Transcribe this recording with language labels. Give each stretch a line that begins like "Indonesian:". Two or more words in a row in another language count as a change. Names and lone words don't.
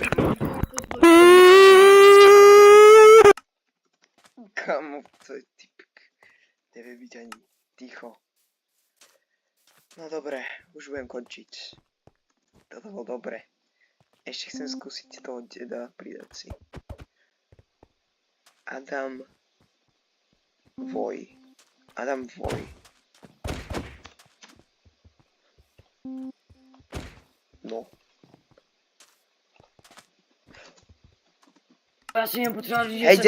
Slovak: Kamu, to je typik. Nevie byť ani ticho. No dobre, už budem končiť. Toto bolo dobre. Ešte chcem skúsiť toho deda pridať si. Adam Voj. No.
Czech: Já si mě potřeboval říct, že Hej